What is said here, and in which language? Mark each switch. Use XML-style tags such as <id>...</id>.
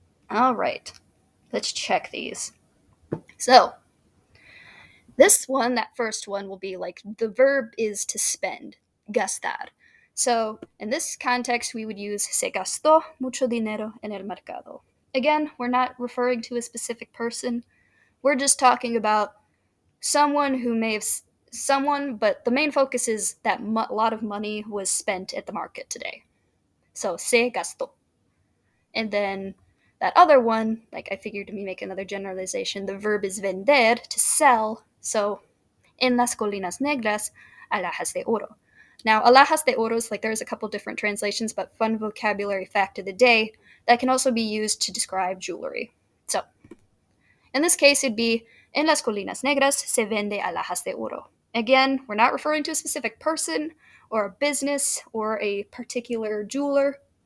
<en>All right, let's check these. So this one, that first one, will be like the verb is to spend, gastar. So in this context, we would use</en> <es>se gastó mucho dinero en el mercado.</es> <en>Again, we're not referring to a specific person. We're just talking about someone who may have someone, but the main focus is that a lot of money was spent at the market today. So</en> <es>se gastó.</es> <en>And then that other one, like I figured to make another generalization, the verb is vender, to sell.</en> <es>So en las colinas negras, alhajas de oro.</es> <en>Now,</en> <es>alhajas de oro</es> <en>is like there's a couple different translations, but fun vocabulary fact of the day that can also be used to describe jewelry. So, in this case, it'd be</en> <es>en las colinas negras se vende alhajas de oro.</es> <en>Again, we're not referring to a specific person or a business or a particular jeweler.</en>